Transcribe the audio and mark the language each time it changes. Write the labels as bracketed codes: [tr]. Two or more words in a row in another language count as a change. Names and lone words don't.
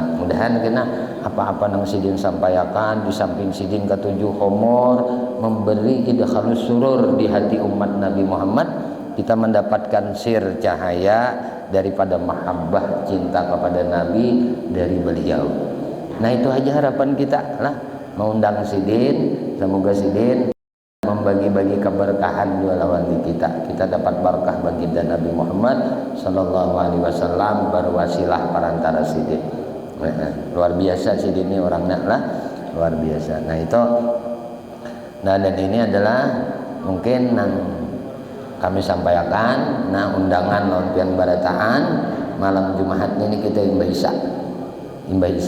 [bjn] Mudahan kena apa-apa nang Sidin sampaikan di samping Sidin ketujuh homor memberi [ar] إدخال السرور [bjn] di hati umat Nabi Muhammad, kita mendapatkan sir cahaya daripada mahabbah cinta kepada Nabi dari beliau. Nah itu aja harapan kita lah, mengundang Sidin, semoga Sidin membagi-bagi keberkahan dua lawan kita dapat berkah baginda Nabi Muhammad [ar] صلى الله عليه وسلم [bjn] berwasilah perantara Sidin. Luar biasa Sidin ini orangnya lah luar biasa. [id] Nah itu dan ini adalah mungkin yang kami sampaikan. [bjn] Nah undangan nonton barataan malam Jumat ini kita imbah Isa.